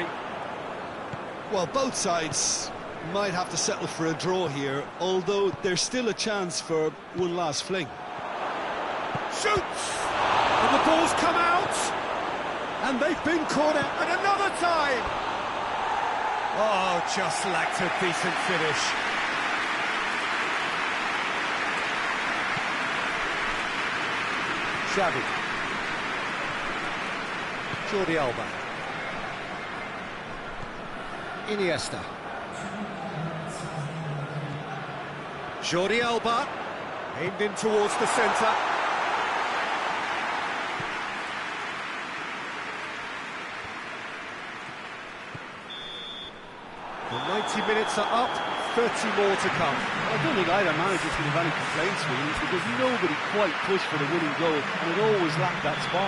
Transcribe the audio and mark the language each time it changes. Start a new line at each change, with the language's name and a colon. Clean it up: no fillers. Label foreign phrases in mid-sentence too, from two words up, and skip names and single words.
English: Well, both sides might have to settle for a draw here, although there's still a chance for one last fling. Shoots! And the ball's come out! And they've been caught out at another time! Oh, just lacked a decent finish. Xavi. Jordi Alba. Iniesta. Jordi Alba. Aimed in towards the centre. The 90 minutes are up, 30 more to come. I don't think either manager's going to have any complaints, really, because nobody quite pushed for the winning goal, and it always lacked that spark.